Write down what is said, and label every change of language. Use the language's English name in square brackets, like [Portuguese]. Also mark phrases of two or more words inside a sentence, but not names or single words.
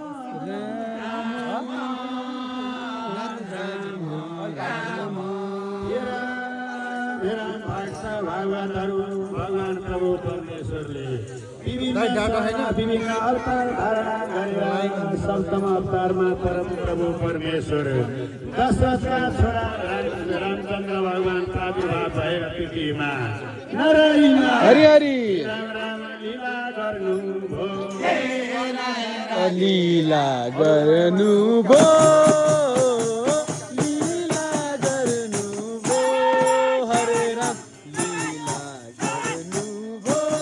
[Nepali] राम, राम, राम, राम। मेरा भक्त भागवतहरू भगवान प्रभु परमेश्वरले विभिन्न विभिन्न अवतार धारणा गरेर सप्तम अवतारमा परम प्रभु परमेश्वर दशरथका छोरा राम-, रामचन्द्र भगवान प्रादुर्भाव भएर पृथ्वीमा नारायण हरि हरि। राम राम लीला गर्नुभयो। लीला गर्नुभयो। लीला गर्नुभयो। हरे राम, लीला गर्नुभयो।